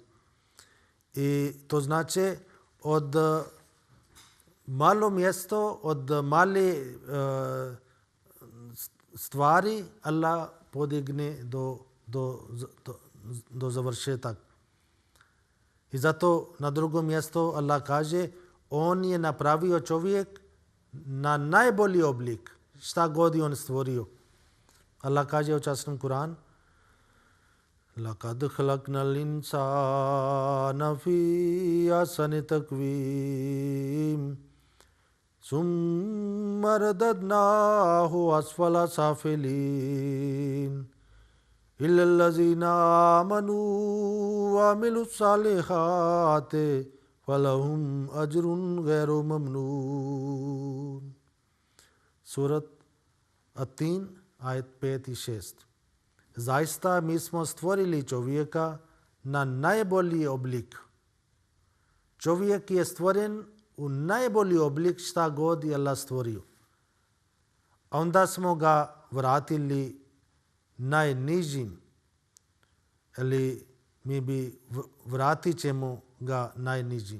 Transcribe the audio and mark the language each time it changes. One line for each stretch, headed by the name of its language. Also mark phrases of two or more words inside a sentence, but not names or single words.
Bosnian: I to znači od malo mjesto, od male stvari Allah podigne do završetak. I zato na drugom mjestu Allah kaže on je napravio čovjek na najbolji oblik, šta god je on stvorio. Allah kaže u časnom Kur'an
Arabic: لقد خلقنا الإنسان في أحسن تقويم ثم رددناه أسفل سافلين إلا الذين آمنوا وعملوا الصالحات فلهم أجر غير ممنون.
Bosnian: Surat At-Tin, ajet 5 i 6. Zaista mi smo stvorili čovjeka na najbolji oblik. Čovjek je stvoren u najbolji oblik šta god je Allah stvorio. A onda smo ga vratili najnižim, ili mi bi vratit ćemo ga najnižim.